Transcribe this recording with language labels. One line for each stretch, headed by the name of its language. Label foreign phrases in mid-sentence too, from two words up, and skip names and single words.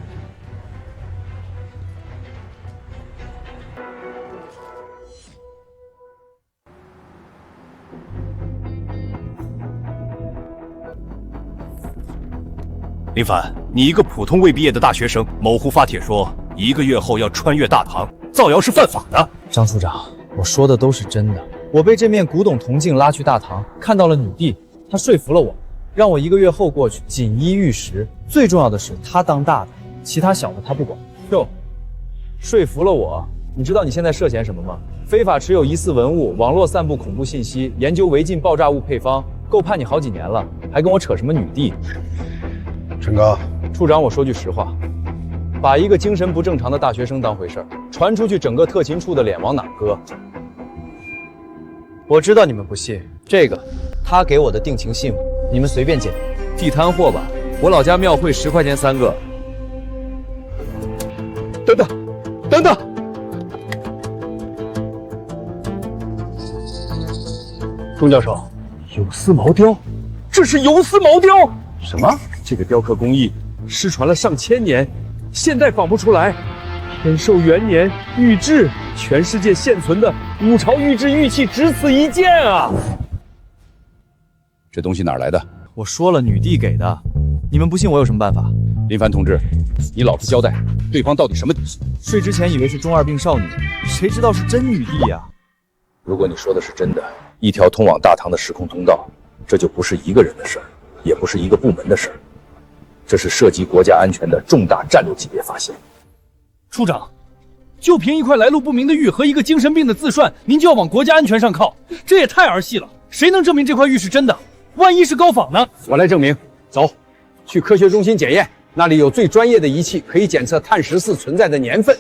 Chinese: 林凡，你一個普通未畢業的大學生，某乎發帖說1個月後要穿越大唐，造謠是犯法的。張處長，我說的都是真的。我被這面古董銅鏡拉去大唐，看到了女帝，她說服了我， 讓我1个月後過去，錦衣玉食。最重要的是，他當大的，其他小的他不管。喲，說服了我。你知道你現在涉嫌什麼嗎？非法持有疑似文物，網絡散布恐怖信息，研究違禁爆炸物配方，夠判你好幾年了，還跟我扯什麼女帝？陳哥，處長，我說句實話，把一個精神不正常的大學生當回事兒，傳出去整個特勤處的臉往哪擱？我知道你們不信，這個他給我的定情信物，你們隨便撿。地攤貨吧，我老家廟會10塊錢3個。等等，等等。鍾教授，游絲毛雕，這是游絲毛雕！什麼？這個雕刻工藝失傳了上千年，現代仿不出來。天授元年玉制，全世界現存的5朝玉制玉器只此一件啊！這東西哪兒來的？我說了，女帝給的。你們不信我有什麼辦法？林凡同志，你老實交代，對方到底什麼底細？睡之前以為是中二病少女，誰知道是真女帝呀！如果你說的是真的，一條通往大唐的時空通道，這就不是一個人的事兒，也不是一個部門的事兒，這是涉及國家安全的重大戰略級別發現。處長，就憑一塊來路不明的玉和一個精神病的自傳，您就要往國家安全上靠，這也太兒戲了！誰能證明這塊玉是真的？萬一是高仿呢？我來證明。走，去科學中心檢驗，那裡有最專業的儀器，可以檢測碳14存在的年份。